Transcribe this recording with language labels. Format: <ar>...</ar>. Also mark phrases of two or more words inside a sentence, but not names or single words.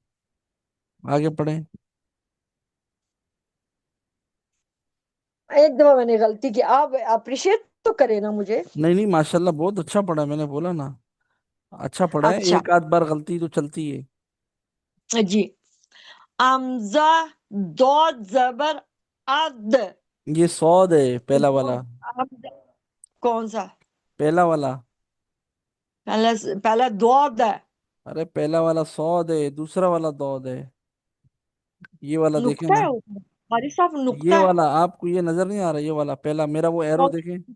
<ur>آگے پڑھیں. ایک دفعہ میں نے غلطی کی، آپ اپریشیٹ تو کرے نا مجھے. نہیں نہیں، ماشاء اللہ بہت اچھا پڑھا ہے، میں نے بولا نا اچھا پڑھا ہے، اچھا ایک آدھ بار غلطی تو چلتی ہے. جی امزا دود زبر اد یہ سود ہے پہلا والا. کون سا؟ پہلا والا. پہلا دود ہے، ارے پہلا والا سود ہے، دوسرا والا دود ہے. یہ والا دیکھیں نقطہ نا. ہے اوپر قاری صاحب، نقطہ یہ ہے. والا آپ کو یہ نظر نہیں آ رہا؟ یہ والا پہلا میرا وہ ایرو دیکھیں.</ur>